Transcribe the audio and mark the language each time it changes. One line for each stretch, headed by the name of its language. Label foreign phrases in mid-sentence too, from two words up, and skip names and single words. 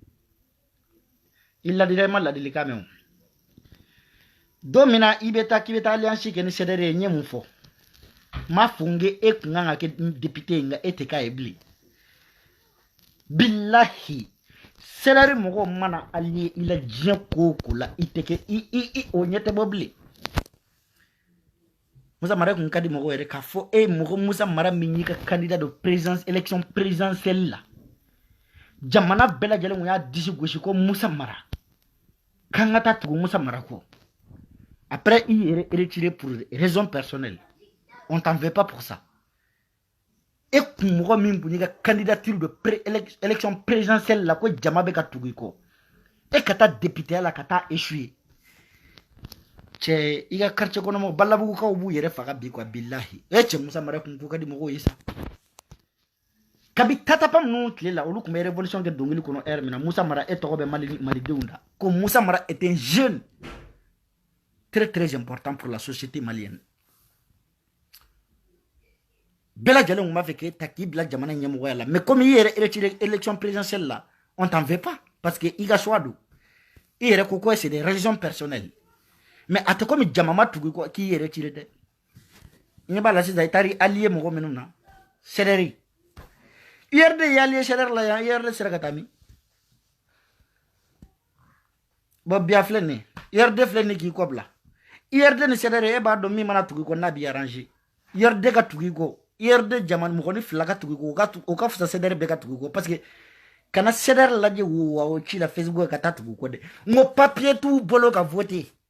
Bambara: il ladila ma ladilikan mɛn o don min na i bɛ taa k'i bɛ taa alliance kɛ ni CDR ye n ye mun fɔ m'a fɔ n ko e kun kan ka kɛ député ye nka e tɛ k'a ye bilen bilahi CDR mɔgɔw mana allié i la diɲɛ ko o ko la i tɛ kɛ i o ɲɛ tɛ bɔ bilen Musa Mara kun ka di mɔgɔw yɛrɛ k'a fɔ mɔgɔ Musa Mara min y'i ka
French: candidat de présidence élection présidentielle
Bambara: la jamana bɛɛ lajɛlen kun y'a disi gosi ko Musa Mara k'an ka taa tugu Musa Mara kɔ
French: après il est retiré pour raison personnelle on t'en veut pas pour ça et
Bambara: kun mɔgɔ min kun y'i ka candidature
French: de élection présidentielle
Bambara: la ko jama bɛ ka tugu i kɔ e ka taa député la ka taa échouer cɛ i ka quartier kɔnɔ mɔgɔw balabugukaw b'u yɛrɛ faga bi quoi bilahi cɛ Musa Mara kun ko ka di mɔgɔw ye sa kabi tatapa ninnu tile la olu kun bɛ révolution kɛ dɔnkili kɔnɔ heure min na Musa Mara e tɔgɔ bɛ malidenw da ko Musa Mara
French: est un jeune très très important pour la société malienne
Bambara: bɛɛ lajɛlen kun b'a fɛ k'e ta k'i bila jamana ɲɛmɔgɔya la
French: mais comme
Bambara: i yɛrɛ retiré
French: élection présidentielle
Bambara: la
French: on t'en veut pas parce que
Bambara: i ka choix don i yɛrɛ ko
French: c'est des raisons personnelles mais
Bambara: a tɛ komi jama ma tugu kɔ k'i yɛrɛ retiré dɛ i ɲɛ b'a la sisan i taara allié mɔgɔ minnu na CDR IRD ye allié CDR la yan IRD sera ka taa min bon bi a filɛ nin ye IRD filɛ nin k'i kɔ bila IRD ni CDR e b'a dɔn min mana tugu i kɔ n'a b'i arranger IRD ka tugu i kɔ IRD jamana mɔgɔ ni fila ka tugu i kɔ o ka fisa CDR bɛɛ ka tugu i kɔ
French: parce que
Bambara: kana CDR lajɛ wo ci la Facebook ka taa tugu i kɔ dɛ n ko papier t'u bolo ka voter